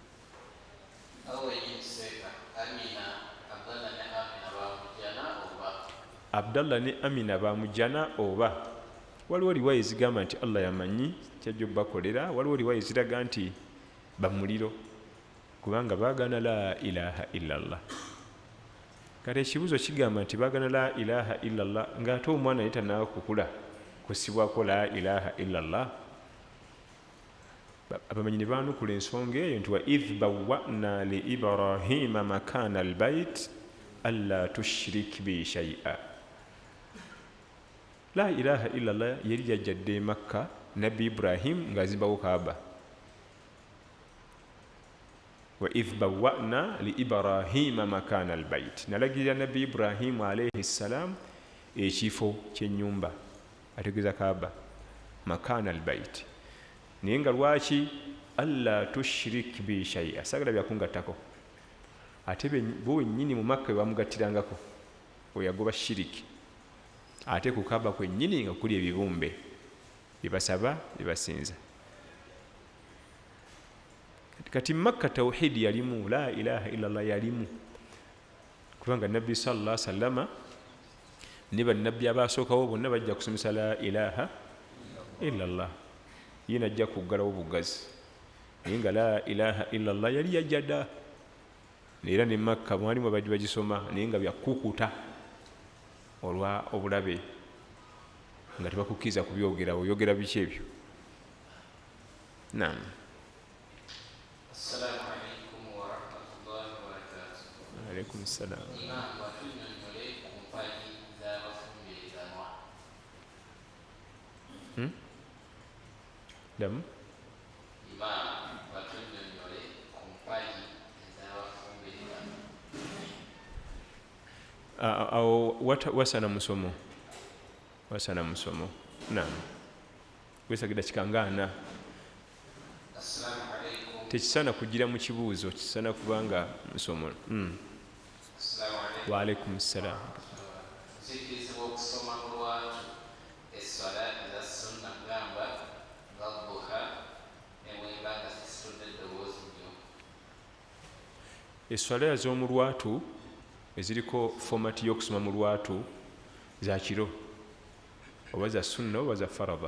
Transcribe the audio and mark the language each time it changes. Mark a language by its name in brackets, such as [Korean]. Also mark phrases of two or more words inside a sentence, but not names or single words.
[Ganda] Abdallah ne Amina bamujjana oba waliwo riwaya ezigamba nti Allah yamanyi kyajja okubakolera, waliwo riwaya eziraga nti bamuliro, kubanga baagana [Arabic] لا إله إلا الله. [Ganda] Kati ekibuuzo kigamba nti baagana [Arabic] لا إله إلا الله [Ganda] ng'ate omwana yetannaaba kukula kusibwako [Arabic] لا إله إلا الله. [Ganda] Abamanyi ne baanukula ensonga eyo nti [Arabic] وإذ بوأنا لإبراهيم مكان البيت ألا تشرك بي شيئا. لا إله إلا الله [Ganda] yali yajjadde Makka, Nabbi Ibrahim ng'azimbawo Kaaba. [Arabic] وإذ بوأنا لإبراهيم مكان البيت, [Ganda] nalagirira Nabbi Ibrahim [Arabic] عليه السلام [Ganda] ekifo ky'ennyumba, ategeeza Kaaba, [Arabic] مكان البيت. [Ganda] Naye nga lwaki [Arabic] ألا تشرك بي شيئا, [Ganda] sagala byakungattako. Ate bo wennyini mu Makka bamugattirangako, oyo yagoba shiriki. Ate ku Kaaba kwennyini nga kuli ebibumbe bye basaba bye basinza. Kati Makka tawhidi yalimu, [Arabic] لا إله إلا الله [Ganda] yalimu, kubanga Nabbi [Arabic] صلى الله عليه وسلم [Ganda] ne bannabbi abaasookawo bonna bajja kusomesa [Arabic] لا إله إلا الله. [Ganda] Ye najja kuggalawo bugazi, naye nga [Arabic] لا إله إلا الله [Ganda] yali yajjada. Era ne Makka mwalimu abajja bagisoma naye nga byakukuta olwa obulabe, nga tebakukkiriza kubyogera, oyogera biki ebyo? Naam. [Arabic] السلام عليكم ورحمة الله وبركاته. عليكم السلام. [Ganda] Imam batunyonyole ku mpagi z'abafumbiriganwa. Damu. Imam batunyonyole ku mpagi z'abafumbiriganwa. Awo wasana musomo, wasana musomo. Naam. Wesagida kikangaana. [Arabic] السلام عليكم. [Ganda] Tekisana kugira mu kibuuzo, kisana kubanga musomo. [Arabic] السلام عليكم. وعليكم السلام. [Ganda] Nzikirizibwa okusoma mu lwatu esswala eza sunna gamba nga ne bwemba nga zisitudde eddoboozi nnyo. Esswala ez'omu lwatu eziriko fomati y'okusoma mu lwatu za kiro, oba za sunna oba za farada.